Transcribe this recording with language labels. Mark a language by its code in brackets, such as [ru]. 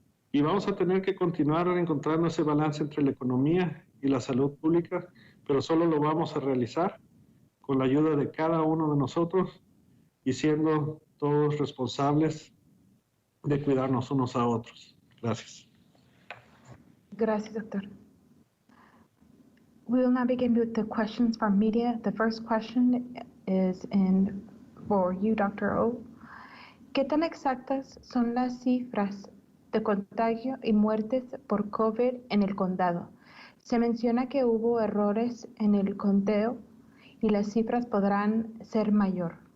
[es] Y vamos a tener que continuar encontrando ese balance entre la economía y la salud pública, pero solo lo vamos a realizar con la ayuda de cada uno de nosotros y siendo todos responsables de cuidarnos unos a otros. Gracias. Gracias, doctor. [en] We will now begin with the questions from media. The first question is for you, Dr. O. [es] ¿Qué tan exactas son las cifras de contagio y muertes por COVID en el condado? Se menciona que hubo errores en el conteo y las cifras podrán ser mayor.